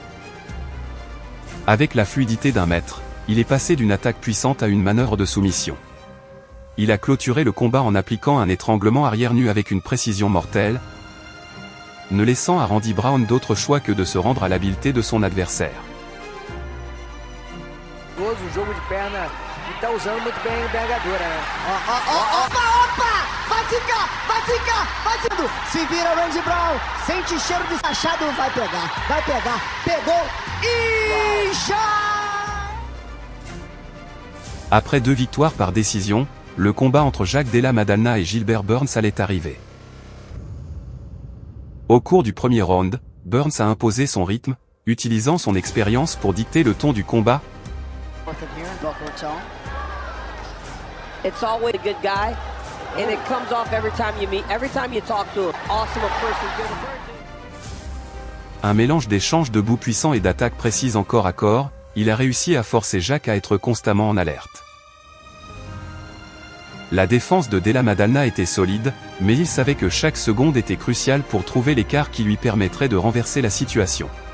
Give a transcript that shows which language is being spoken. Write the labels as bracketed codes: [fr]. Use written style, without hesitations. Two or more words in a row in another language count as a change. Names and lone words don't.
[fr] Avec la fluidité d'un maître, il est passé d'une attaque puissante à une manœuvre de soumission. Il a clôturé le combat en appliquant un étranglement arrière nu avec une précision mortelle, ne laissant à Randy Brown d'autre choix que de se rendre à l'habileté de son adversaire. [pt] Se vira Randy Brown, sente cheiro de sachado, vai pegar, pegou e já! [fr] Après 2 victoires par décision, le combat entre Jack Della Maddalena et Gilbert Burns allait arriver. Au cours du premier round, Burns a imposé son rythme, utilisant son expérience pour dicter le ton du combat. [en] It's always a good guy, and it comes off every time you meet, every time you talk to him. Awesome a person, good a person. [fr] Un mélange d'échanges de coups puissants et d'attaques précises en corps à corps, il a réussi à forcer Jack à être constamment en alerte. La défense de Della Maddalena était solide, mais il savait que chaque seconde était cruciale pour trouver l'écart qui lui permettrait de renverser la situation.